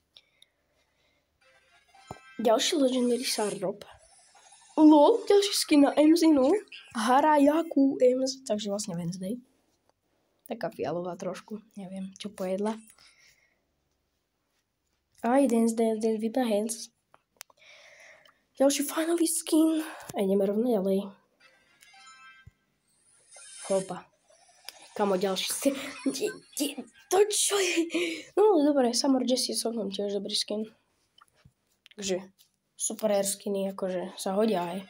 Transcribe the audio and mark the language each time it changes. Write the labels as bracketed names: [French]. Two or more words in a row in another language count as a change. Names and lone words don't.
[Slovak] Ďalší Legendary Stardrop. LOL, ďalší skin na Emzinu. Harajaku Ems, takže vlastne Wednesday. Taká fialová trošku, neviem, čo pojedla. Aj, [English] dance, with the hands. [Slovak] Ďalší fajnový skin. A ideme rovno ďalej. Hopa. Kamo, ďalší skin. To čo je? No, dobre, Summer Jessie celkom tiež dobrý skin. Takže, [English] super rare [Slovak] skiny, akože sa hodia aj.